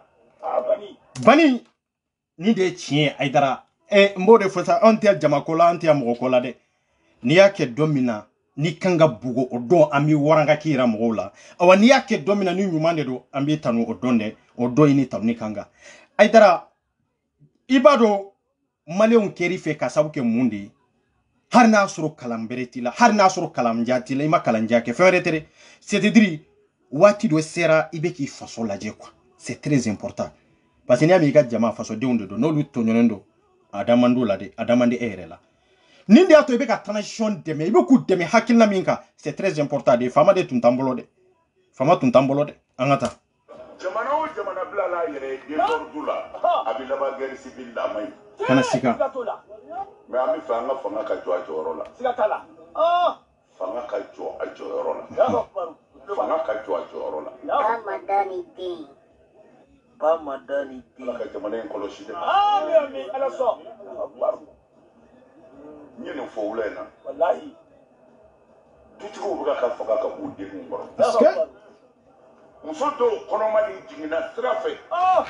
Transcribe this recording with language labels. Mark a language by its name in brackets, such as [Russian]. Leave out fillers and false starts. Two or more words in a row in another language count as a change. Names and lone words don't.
[Bambara] bani ni de ye tiɲɛ ye Aidara n b'o de fɔ sa an tɛ jamako la an tɛ mɔgɔko la dɛ n'i y'a kɛ don min na ni kan ka bugo o don an bɛ waranga k'i yira mɔgɔw la awa n'i y'a kɛ don min na ni ɲuman de don an bɛ tanu o don dɛ o don i ni tanu ni kan kan Aidara i b'a dɔn maliyɛnw kɛr'i fɛ ka sabu kɛ mun de ye hari n'a sɔrɔ kalan bɛrɛ t'i la hari n'a sɔrɔ kalanjan t'i la i ma kalanjan kɛ fɛn wɛrɛ tɛ dɛ c'est-à-dire waati dɔ sera i bɛ k'i faso lajɛ [French] quoi c'est très important parce que [Bambara] n'i y'a mɛn i ka jama fasodenw de don n'olu tɔɲɔnen don a da man d'u la dɛ a da man di e yɛrɛ la nin de y'a to i bɛ ka transition dɛmɛ i bɛ k'u dɛmɛ hakilina min kan [French] c'est très important [Bambara] de faama de tun t'an bolo dɛ faama tun t'an bolo dɛ an ka taa jamana o jamana bila la yɛrɛ ye désordre la a bɛ laban [French] guerre civile [Bambara] la a ma ɲi kana sika mais an bɛ fɛ an ka fanga ka jɔ a jɔyɔrɔ la siga t'a la fanga ka jɔ a jɔyɔrɔ la fanga ka jɔ a jɔyɔrɔ la ba madani den ala ka jamana in kɔlɔsi dɛ amin ala sɔn n ye nin fɔ wula in na walahi dutigiw bɛ ka fanga ka b'u denw kɔrɔ muso dɔw kɔnɔma nin jiginna sira fɛ